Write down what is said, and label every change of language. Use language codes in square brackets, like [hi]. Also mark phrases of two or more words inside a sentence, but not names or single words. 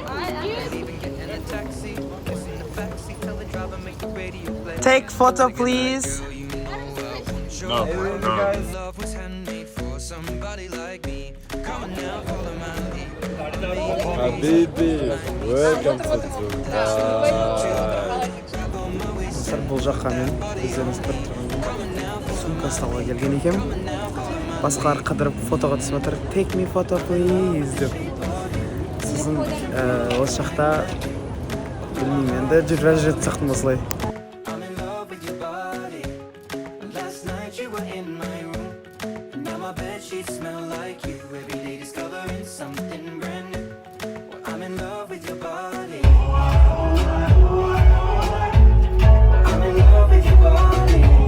[en] Even getting a taxi, kissing the backseat, tell the driver make the radio play. Take photo please. No, no. Love was handmade for somebody like me. Come on now, follow my lead. Habibi, welcome to Dubai. [ky] Бул жакка мен өздөрүңүз көрүп сумка салга келген экем. Башкалар кыдырып фотого түсүп атыр. [en] Take me photo please [ky] деп. [kk] Сиздин осы жакта билмейм энди жүрө жатсактын осулай. [en] I'm in love with your body. Last night you were in my room. Now my bed sheets smell like you. Every day discovering something brand new. I'm in love with your body. I'm in love with your body.